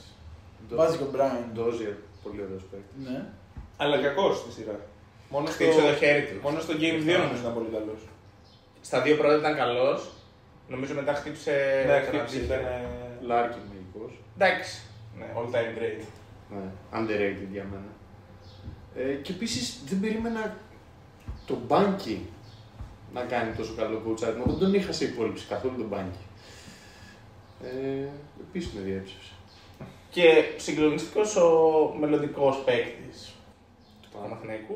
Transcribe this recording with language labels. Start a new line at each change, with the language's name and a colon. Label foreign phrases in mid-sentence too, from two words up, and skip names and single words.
Greek: Βάζει και ο Μπράιν. Ντόζιερ, πολύ ωραίος παίκτης. Ναι. Αλλά κακός στη σειρά. Μόνο στο, Χτύψε το χέρι του. μόνο στο Game 2 νομίζω ήταν πολύ καλός. Στα δύο πρώτα ήταν καλός. Νομίζω μετά χτύπησε. Ναι, τον χτύπησε, αντίθετο. ήταν. Λάρκιν μαγικός. Εντάξει. Ναι,
English: all time great.
Greek: Ναι, underrated για μένα. Και επίσης δεν περίμενα τον Μπάνκι να κάνει τόσο καλό coach. Δεν τον είχα σε υπόλοιψη καθόλου τον Μπάνκι. Επίσης με διέψευσε. Και συγκλονιστικός ο μελλοντικός παίκτης του Παναθηναϊκού.